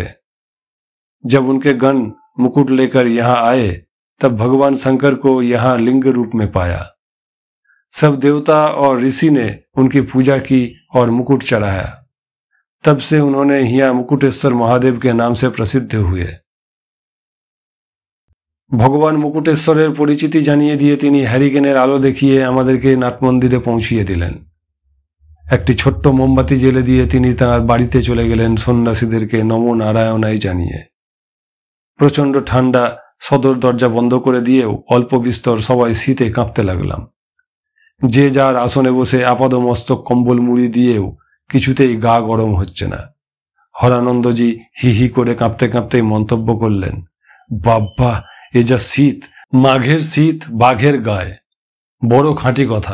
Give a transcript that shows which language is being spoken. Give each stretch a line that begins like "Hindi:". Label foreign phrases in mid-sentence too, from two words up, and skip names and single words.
Hindi: जब उनके गण मुकुट लेकर यहाँ आए तब भगवान शंकर को यहाँ लिंग रूप में पाया। सब देवता और ऋषि ने उनकी पूजा की और मुकुट चढ़ाया। तब से उन्होंने यहाँ मुकुटेश्वर महादेव के नाम से प्रसिद्ध हुए।
Bangla: ভগবান মুকুটেশ্বরের পরিচিতি জানিয়ে দিয়ে তিনি হারিকেনের আলো দেখিয়ে আমাদেরকে নাটমন্দিরে পৌঁছিয়ে দিলেন। একটি ছোট্ট মোমবাতি জ্বেলে দিয়ে তিনি তার বাড়িতে চলে গেলেন সন্ন্যাসীদেরকে নমো নারায়ণায় জানিয়ে। প্রচণ্ড ঠান্ডা সদর দরজা বন্ধ করে দিয়েও অল্প বিস্তর সবাই শীতে काঁপতে লাগলাম। যে যার আসনে বসে আপাদমস্তক কম্বল মুড়ি দিয়েও কিছুতেই গা গরম হচ্ছে না। হরানন্দজি হি হি করে কাঁপতে কাঁপতেই মন্তব্য করলেন, বাব্বা এ যা শীত, মাঘের শীত বাঘের গায়ে, বড় খাঁটি কথা।